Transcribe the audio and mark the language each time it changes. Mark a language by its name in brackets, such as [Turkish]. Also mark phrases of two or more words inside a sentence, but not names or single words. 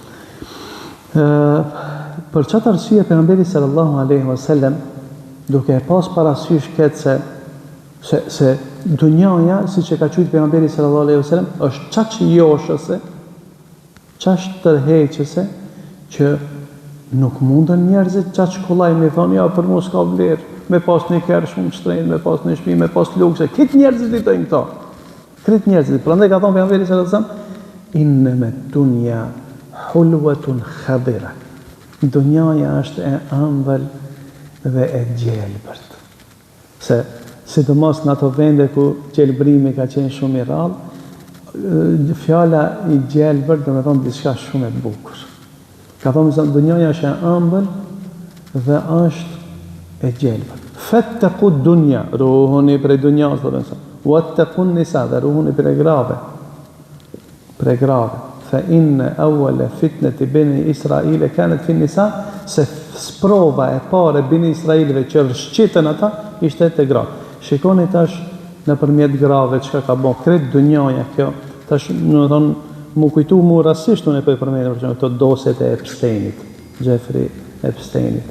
[Albanian] Për çfarë arsye pejgamberi [Arabic] صلى الله عليه وسلم [Albanian] duke e pas parasysh këtë se dunjaja, siç e ka thënë pejgamberi [Arabic] صلى الله عليه وسلم, [Albanian] është çaq joshëse, çaq tërheqëse që nuk mundën njerëzit çaq kollaj me thonë ja për mos ka vlerë. Me pas një kërë shumë shtrenjtë, me pas një shtëpi, me pas lukse. Këtë njerëzit i tojnë këto. Këtë njerëzit. Prandaj ka thonë pejgamberi [Arabic] صلى الله عليه وسلم, إنما الدنيا حلوة خضرة. [Albanian] Dunjaja është e ëmbël dhe e gjelbërt. Se sidomos në ato vende ku gjelbrimi ka qenë shumë i rrallë, fjala i gjelbërt do të thonë diçka shumë e bukur. Ka thonë se dunjaja është e ëmbël dhe është e gjelbër. [Arabic] فاتقوا الدنيا, [Albanian] ruhuni prej dunjas, [Arabic] واتقوا النساء, [Albanian] dhe ruhuni prej grave. [Arabic] فإن أول فتنة بني إسرائيل كانت في النساء, [Albanian] se sprova e parë bani Israilëve që rshqitën ata ishte te gratë. Shikoni tash nëpërmjet grave çka ka bën krejt dunjaja kjo. Tash do të thonë mu kujtu mu rastisht unë po e përmendem për këto doset e Epsteinit, Jeffrey Epsteinit.